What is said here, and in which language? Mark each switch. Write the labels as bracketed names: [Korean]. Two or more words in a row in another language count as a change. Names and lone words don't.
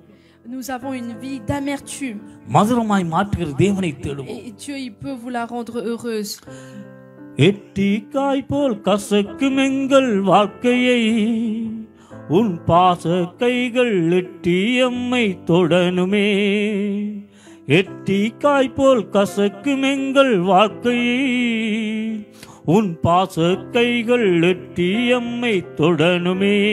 [French] Nous avons une vie d'amertume. [Tamil] மதுரமாய் மாற்றுகிற தேவனை தேடுவோம். [French] Et Dieu, il peut vous la rendre heureuse. [Tamil] எட்டிக்காய் போல் கசக்கும் எங்கள் வாழ்க்கையை உன் பாச கைகள் எட்டி எம்மை தொடனுமே. எட்டிக்காய் போல் கசக்கும் எங்கள் வாழ்க்கையை உன் பாச கைகள் எட்டி எம்மை தொடனுமே.